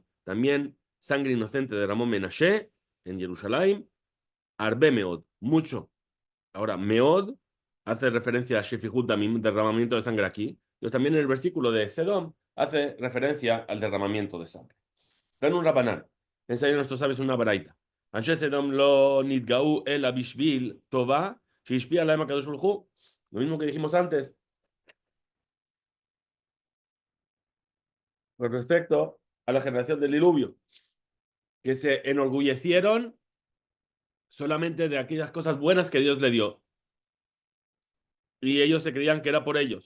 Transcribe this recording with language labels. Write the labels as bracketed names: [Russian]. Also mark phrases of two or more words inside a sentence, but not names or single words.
[Spanish] También sangre inocente derramó Menashe en Jerusalén, [Hebrew] הרבה מאוד, [Spanish] mucho. Ahora, Meod hace referencia a Shefihutamim, derramamiento de sangre aquí. Pero también en el versículo de Sedom hace referencia al derramamiento de sangre. Dan un rabanán. Enseña a nuestros sabios una baraita. [Hebrew] אנשי סדום לא נתגאו אלא בשביל טובה שהשפיעה עליהם הקדוש ברוך הוא. [Spanish] Lo mismo que dijimos antes con respecto a la generación del diluvio, que se enorgullecieron solamente de aquellas cosas buenas que Dios le dio. Y ellos se creían que era por ellos.